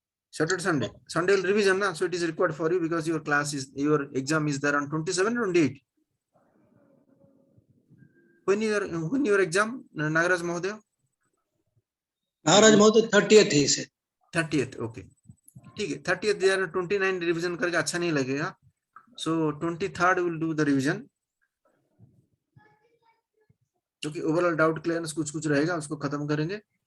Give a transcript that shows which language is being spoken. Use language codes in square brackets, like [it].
[en] Saturday, Sunday. Sunday will revision, na? So it is required for you because your class is, your exam is there on 27 or 28. When your exam, Nagaraj Mahodaya? Nagaraj Mahodaya 30th he said. 30th, okay. [hi] ठीक है. [en] 30th they are [hi] 29 revision करके अच्छा नहीं लगेगा. [en] So 23rd will do the revision. [hi] क्योंकि overall doubt clearance कुछ रहेगा, उसको खत्म करेंगे.